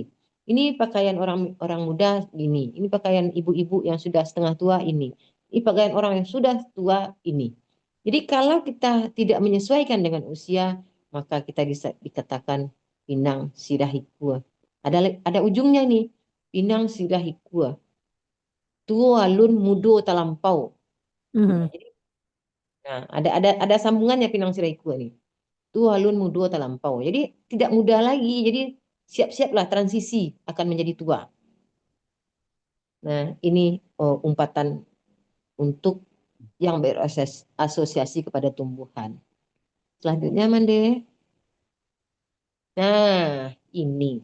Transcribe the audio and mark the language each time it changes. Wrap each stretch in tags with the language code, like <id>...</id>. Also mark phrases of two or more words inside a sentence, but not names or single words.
<id>Ini pakaian orang muda ini pakaian ibu-ibu yang sudah setengah tua ini pakaian orang yang sudah tua ini. Jadi kalau kita tidak menyesuaikan dengan usia, maka kita bisa dikatakan</id> <min>Pinang Sirah Hikua.</min> <id>Ada ujungnya nih,</id> <min>Pinang Sirah Hikua. Tua lun mudo talampau. Mhm.</min> <id>Nah, ada sambungannya</id> <min>Pinang Sirah Hikua</min> <id>nih.</id> <min>Tua lun mudo talampau.</min> <id>Jadi tidak muda lagi. Jadi siap-siaplah transisi akan menjadi tua. Nah, ini umpatan untuk yang berasosiasi kepada tumbuhan. Selanjutnya, Mande. Nah, ini.</id>